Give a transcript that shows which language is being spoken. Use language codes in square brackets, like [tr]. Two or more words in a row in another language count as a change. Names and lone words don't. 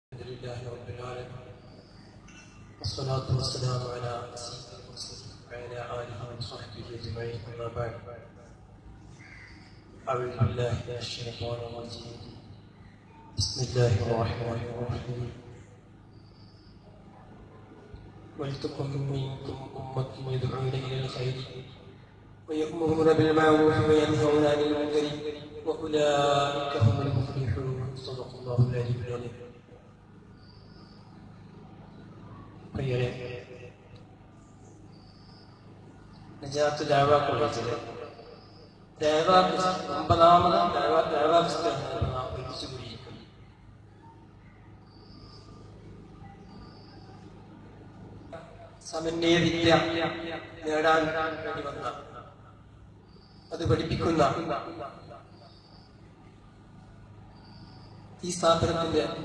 [ar] لله رب العالمين والصلاة والسلام على سيد المرسلين وعلى آله وصحبه أجمعين أما بعد أعوذ بالله من الشيطان الرجيم بسم الله الرحمن الرحيم ولتكن منكم أمة يدعون إلى الخير ويأمرون بالمعروف وينهون عن المنكر وأولئك هم المفلحون صدق الله العلي العظيم. [ml] പ്രിയരെ, നജാത്ത് ദഅവ കോളേജിലെ ഒമ്പതാമത് ദഅവ പുസ്തകങ്ങൾ നാം പഠിച്ചു കൂടിയിരിക്കുന്നു. സമന്വയ വിദ്യ നേടാൻ വേണ്ടി വന്ന അത് പഠിപ്പിക്കുന്ന ഈ സ്ഥാപനത്തിന്റെ